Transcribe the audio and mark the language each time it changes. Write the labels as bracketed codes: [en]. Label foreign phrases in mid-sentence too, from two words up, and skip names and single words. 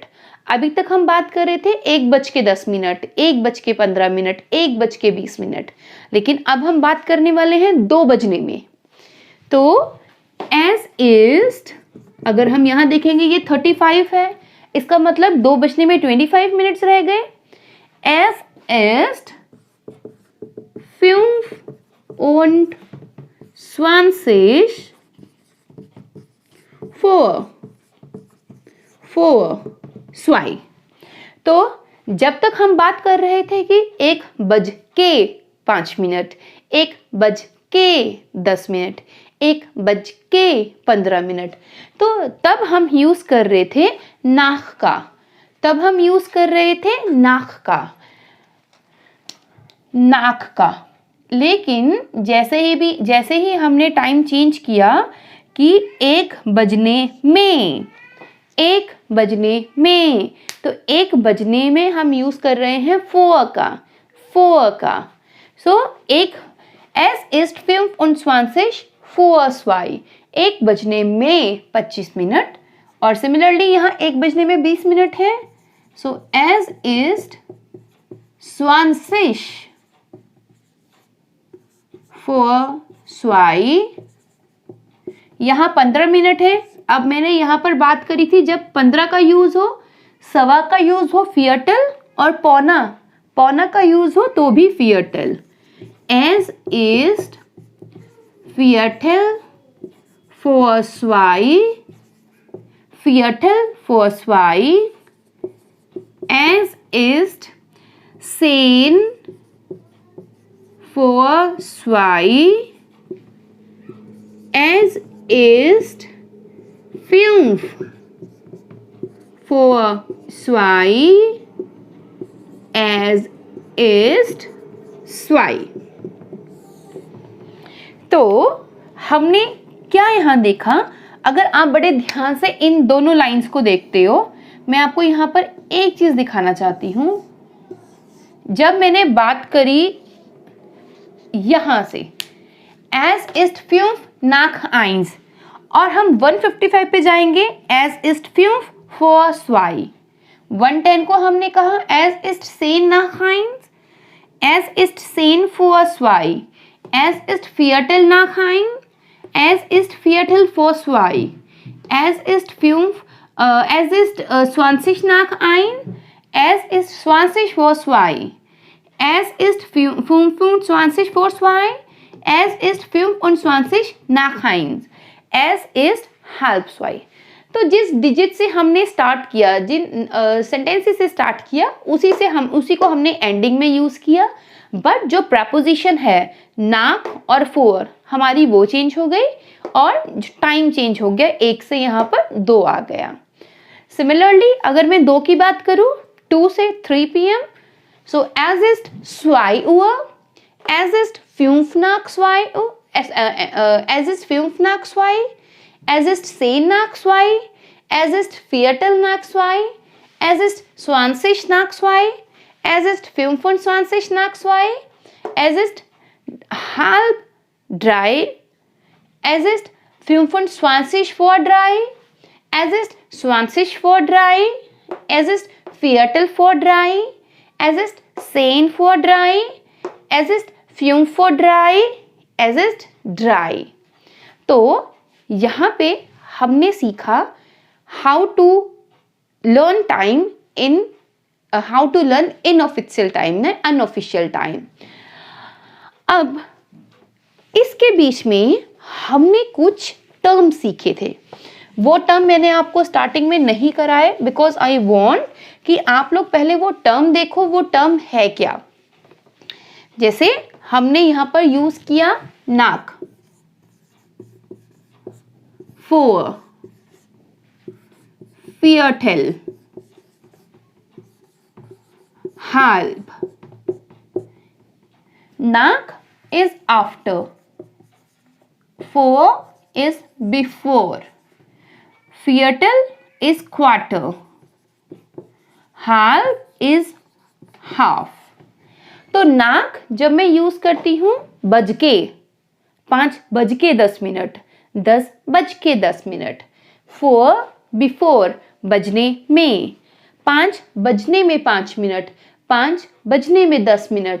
[hi] अभी तक हम बात कर रहे थे 1:10 मिनट, 1:15 मिनट, 1:20 मिनट, लेकिन अब हम बात करने वाले हैं 2 बजने में। तो [de] es ist, [hi] अगर हम यहाँ देखेंगे ये 35 है, इसका मतलब 2 बजने में 25 मिनट्स रह गए। [de] es ist 25 vor 2. [hi] तो जब तक हम बात कर रहे थे कि 1:05 मिनट, 1:10 मिनट, 1:15 मिनट, तो तब हम यूज कर रहे थे नाक का, तब हम यूज कर रहे थे नाक का। लेकिन जैसे ही हमने टाइम चेंज किया कि 1 बजने में, 1 बजने में, तो 1 बजने में हम यूज कर रहे हैं फोर का। सो [de] es ist 25 vor 2, [hi] 1 बजने में 25 मिनट, और सिमिलरली यहाँ 1 बजने में 20 मिनट है। [de] so es ist 20 vor 2, [hi] यहाँ 15 मिनट है। अब मैंने यहाँ पर बात करी थी जब 15 का यूज हो, 1/2 का यूज हो Viertel, और पौना का यूज हो तो भी Viertel। [de] Es ist Viertel vor 2, Viertel vor 2, es ist 10 vor 2, es ist 5 vor 2, es ist 2। [hi] तो हमने क्या यहाँ देखा? अगर आप बड़े ध्यान से इन दोनों लाइंस को देखते हो, मैं आपको यहाँ पर एक चीज दिखाना चाहती हूँ। जब मैंने बात करी यहाँ से [de] es ist 5 nach 1, [hi] और हम 155 पे जाएंगे [de] es ist 5 vor 2. 110 [hi] को हमने कहा [de] es ist 10 nach 1, es ist 10 vor 2, es ist Viertel nach 1, es ist Viertel vor 2, es ist 20 nach 1, es ist 20 vor 2, es ist 25 vor 2, es ist 25 nach 1, es ist halb 2। [hi] तो जिस डिजिट से हमने स्टार्ट किया, जिन सेंटेंसेस से स्टार्ट किया, उसी को हमने एंडिंग में यूज़ किया, बट जो प्रपोजिशन है नाक और फोर हमारी वो चेंज हो गई, और टाइम चेंज हो गया, 1 से यहाँ पर 2 आ गया। सिमिलरली अगर मैं 2 की बात करूँ, 2 से 3 PM, [de] so es ist 2 Uhr, es ist 5 nach 2 Uhr, es ist 5 nach 2, Es ist zehn nach zwei. Es ist Viertel nach zwei. Es ist 20 nach zwei. Es ist 25 nach zwei. Es ist halb drei. Es ist 25 vor drei. Es ist 20 vor drei. Es ist Viertel vor drei. Es ist 10 vor drei. Es ist 5 vor drei. Es ist drei. [hi] तो यहाँ पे हमने सीखा [en] how to learn time in how to learn inofficial time [hi] ना [en] unofficial time. [hi] अब इसके बीच में हमने कुछ टर्म सीखे थे। वो टर्म मैंने आपको स्टार्टिंग में नहीं कराए [en] because I want [hi] कि आप लोग पहले वो टर्म देखो वो टर्म है क्या। जैसे हमने यहां पर यूज किया नाक, फोर, [de] Viertel, halb. [en] Nach is after. Vor is before. Viertel is quarter. Halb is half. [hi] तो नाक जब मैं यूज करती हूं बजके 5:10, 10:10। फोर बिफोर बजने में, 5 बजने में 5 मिनट, 5 बजने में 10 मिनट।